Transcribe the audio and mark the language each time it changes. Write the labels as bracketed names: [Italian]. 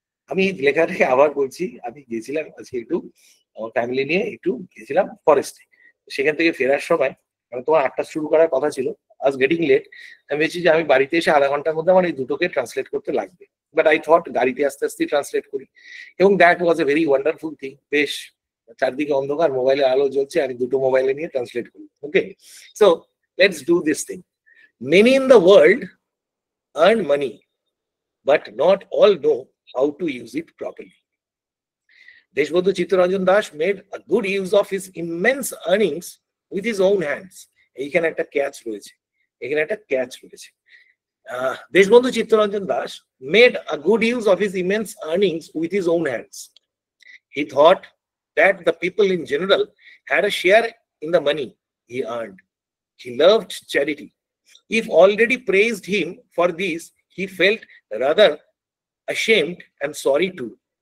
[Bangla] আমি এই লেখাটাকে আবার বলছি, আমি গেছিলাম আজকে একটু আমার ফ্যামিলি নিয়ে একটু গেছিলাম ফরেস্টে, সেখান থেকে ফেরার সময়, মানে তোমার 8টা শুরু করার কথা ছিল, আজ [English] getting late, [Bangla] আমি ভেবেছি যে আমি বাড়িতে এসে আধা ঘন্টার মধ্যে আমার এই দুটোকে ট্রান্সলেট করতে লাগবে। [English] but I thought [Bangla] গাড়িতে আস্তে আস্তে ট্রান্সলেট করি, এবং [English] That was a very wonderful thing. [Bangla] বেশ চারদিকে অন্ধকার, মোবাইলে আলো জ্বলছে, আমি দুটো মোবাইলে নিয়ে ট্রান্সলেট করি। [English] Okay, so let's do this thing. Many in the world earn money, but not all know how to use it properly. Deshbandhu Chittaranjan Das made a good use of his immense earnings with his own hands. [Bangla] এইখানে একটা catch রয়েছে, এখানে একটা catch রয়েছে। [English] Deshbandhu Chittaranjan Das made a good use of his immense earnings with his own hands. He thought that the people in general had a share in the money he earned. He loved charity. If already praised him for this, he felt rather ashamed and sorry too.